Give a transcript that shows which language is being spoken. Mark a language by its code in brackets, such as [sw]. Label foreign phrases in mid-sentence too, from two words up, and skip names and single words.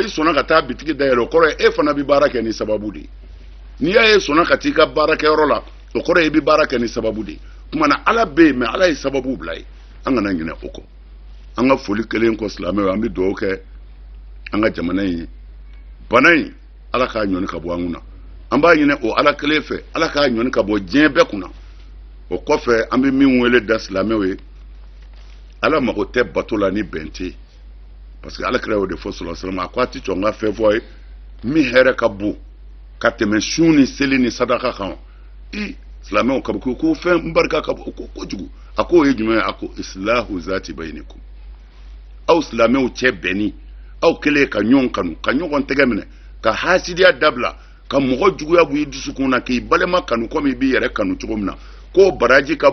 [bm] sɔnna ka taa bitigi dayɛlɛ o kɔrɔ ye e fana bɛ baara kɛ ni sababu de ye n'i y'a ye sɔnna ka t'i ka baarakɛyɔrɔ la o kɔrɔ ye i bɛ baara kɛ ni sababu de ye kumana ala bɛ yen mais ala ye sababu bila ye an kana ɲinɛ o kɔ an ka foli kelen kɔ silamɛw an bɛ dugawu kɛ an ka jamana in ye bana in ala k'a ɲɔni ka bɔ an kunna an b'a ɲinɛ o ala kelen fɛ ala k'a ɲɔni ka bɔ diɲɛ bɛɛ kunna o kɔfɛ an bɛ min wele da silamɛw ye ala mago tɛ bato la ni bɛn tɛ [fr] parce que [bm] ala kira y'o de fɔ [ar] sallallahu alaihi wasallam [bm] a ko a tɛ sɔn n ka fɛn fɔ a ye min hɛrɛ ka bon ka tɛmɛ sun ni seli ni sadaka kan silamɛw ka ko fɛn barika ka bon kojugu a ko o ye jumɛn ye a ko [ar] islahu zati bayinikum [bm] aw silamɛw cɛ bɛnni aw kɛlen ka ɲɔgɔn kanu ka ɲɔgɔn tɛgɛ minɛ ka hasidiya dabila ka mɔgɔ juguya bɔ i dusukun na k'i balima kanu komi i b'i yɛrɛ kanu cogo min na k'o baraji ka